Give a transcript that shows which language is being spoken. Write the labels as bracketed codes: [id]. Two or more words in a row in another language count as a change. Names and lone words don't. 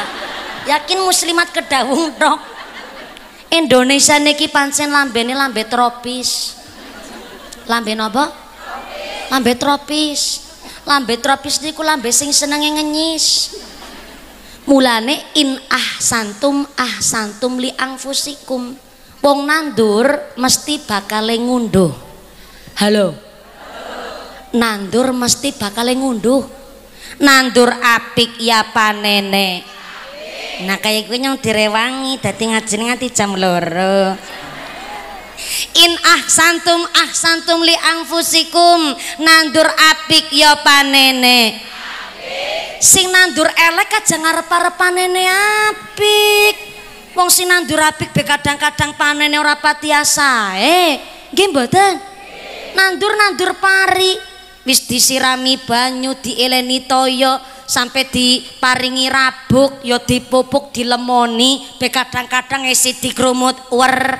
[jv] Yakin muslimat kedawung tok. Indonesia niki pancen lambene lambe tropis. Lambe napa? Lambe tropis. Lambe tropis niku lambe sing senenge ngenyis. [ar] Mulane إن أحسنتم لأنفسكم. [jv] Wong nandur mesti bakal ngunduh. Halo. Nandur mesti bakal ngunduh. Nandur apik ya panene. Nah [id] kayak gue [jv] nyong direwangi dadi ngajine nganti jam 2. [ar] إن أحسنتم لأنفسكم, [jv] nandur apik ya panene. Sing nandur elek aja ngarep-arep panene apik. Wong sing nandur apik be kadang-kadang panene ora pati asae. Nggih mboten? Nandur pari wis disirami banyu, dieleni toyo sampai diparingi rabuk, ya dipupuk, dilemoni, be kadang-kadang isi dikrumut wer.